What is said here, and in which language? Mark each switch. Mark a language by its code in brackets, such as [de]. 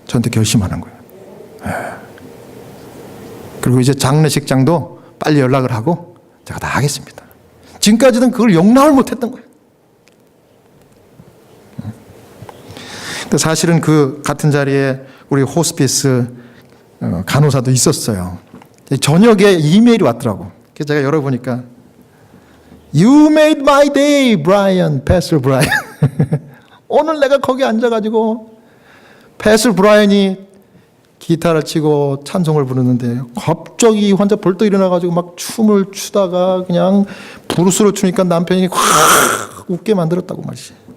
[ko] 저한테 결심하는 거예요. 그리고 이제 장례식장도 빨리 연락을 하고 제가 다 하겠습니다. 지금까지는 그걸 용납을 못했던 거예요. 근데 사실은 그 같은 자리에 우리 호스피스 간호사도 있었어요. 저녁에 이메일이 왔더라고. 그래서 제가 열어보니까 [en] You made my day, Brian, Pastor Brian. [ko] 오늘 내가 거기 앉아가지고 패슬 브라이언이 기타를 치고 찬송을 부르는데 갑자기 환자 벌떡 일어나가지고 막 춤을 추다가 그냥 브루스로 추니까 남편이 확 웃게 만들었다고 말이지.